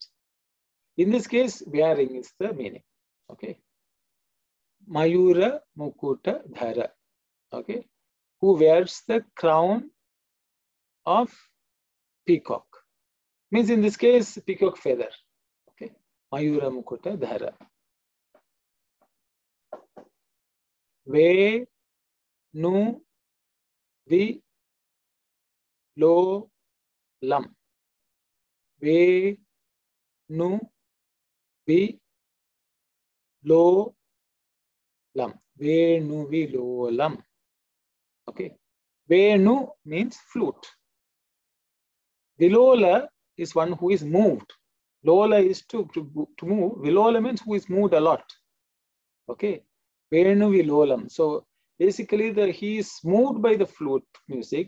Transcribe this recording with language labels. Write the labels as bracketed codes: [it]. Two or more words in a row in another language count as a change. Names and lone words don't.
[en] In this case, wearing is the meaning. [sa] Okay. Mayura Mukuta Dhara. [en] Okay. Who wears the crown of peacock. Means in this case, peacock feather. [sa] Okay. Mayura Mukuta Dhara. Ve Nu Vi Lo Lam. Ve Nu Vi Lo Lam. Ve Nu Vi Lo Lam. [en] Okay. Venu means flute. Vilola is one who is moved. Lola is to move. Vilola means who is moved a lot. [sa] Okay. Venu Vilolam. [en] So basically he is moved by the flute music.